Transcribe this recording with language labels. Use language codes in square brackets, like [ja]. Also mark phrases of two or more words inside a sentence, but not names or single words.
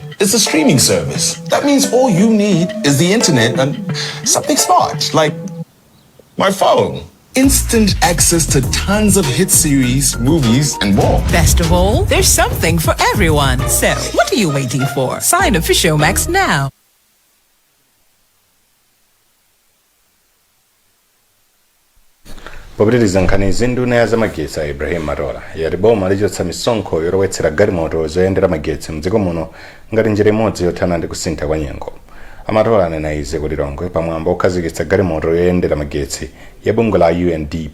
[en] It's a streaming service. That means all you need is the internet and something smart, like my phone. Instant access to tons of hit series, movies, and more. Best of all, there's something for everyone. So, what are you waiting for? Sign up for Showmax now. [ny] Popitiriza nkhanizi nduna ya zamagetsi Ibrahim Matola yati boma lichotsa misonkho yolowetsera galimoto zoyendera magetsi mdziko muno ngati njira imodzi yothana ndi kusintha kwa nyengo. Amatola anena izi kuti Longwe pamwamba okhazikitsa galimoto yoyendera magetsi ya bungwe la UNDP.